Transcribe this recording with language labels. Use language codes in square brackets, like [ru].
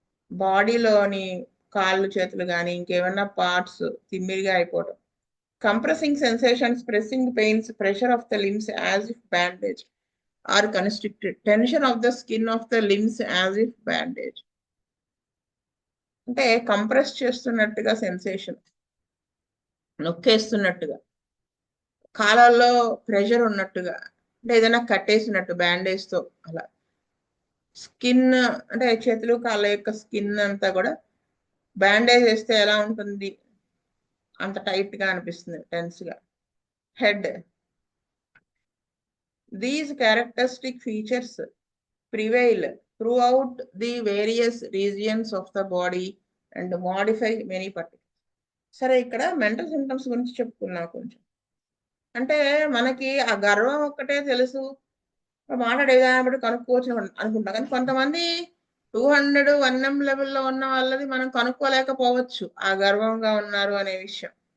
[te] బాడీలోని కాళ్ళు చేతులు కానీ ఇంకేమన్నా పార్ట్స్ తిమ్మిరిగా అయిపోవడం, [en] compressing sensations, pressing pains, pressure of the limbs as if bandaged [te] or constricted, tension of the skin of the limbs as if bandaged, అంటే compress చేస్తున్నట్టుగా sensation, నొక్కేస్తున్నట్టుగా, కాలాల్లో pressure ఉన్నట్టుగా, అంటే ఏదైనా కట్టేసినట్టు బ్యాండేజ్ తో అలా. స్కిన్ అంటే చేతులు కాళ్ళ యొక్క స్కిన్ అంతా కూడా బ్యాండేజ్ వేస్తే ఎలా ఉంటుంది అంత టైట్ గా అనిపిస్తుంది, టెన్స్ గా. [en] Head, these characteristic features prevail throughout the various regions of the body and modify many particles. [te] సరే, ఇక్కడ మెంటల్ సిమ్టమ్స్ గురించి చెప్పుకున్నాం కొంచెం. అంటే మనకి ఆ గర్వం ఒక్కటే తెలుసు, మాట్లాడే విధానం బట్టి కనుక్కోవచ్చు అనుకుంటాం, కానీ కొంతమంది 200 1M లెవెల్లో ఉన్న వాళ్ళది మనం కనుక్కోలేకపోవచ్చు ఆ గర్వంగా ఉన్నారు అనే విషయం.